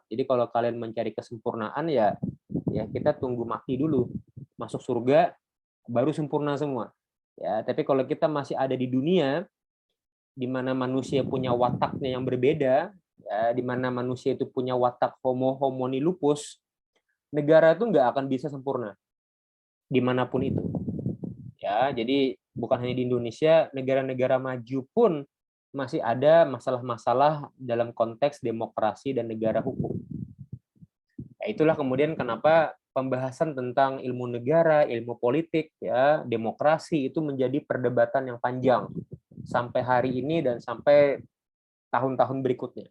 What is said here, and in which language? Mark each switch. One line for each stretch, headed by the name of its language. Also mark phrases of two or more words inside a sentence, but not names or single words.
Indonesian: Jadi kalau kalian mencari kesempurnaan, ya kita tunggu mati dulu, masuk surga, baru sempurna semua. Ya, tapi kalau kita masih ada di dunia, di mana manusia punya wataknya yang berbeda, ya, di mana manusia itu punya watak
Latin: homo homini lupus,
Indonesian: negara itu nggak akan bisa sempurna dimanapun itu. Ya, jadi bukan hanya di Indonesia, negara-negara maju pun masih ada masalah-masalah dalam konteks demokrasi dan negara hukum. Ya, itulah kemudian kenapa pembahasan tentang ilmu negara, ilmu politik, ya, demokrasi itu menjadi perdebatan yang panjang sampai hari ini dan sampai tahun-tahun berikutnya.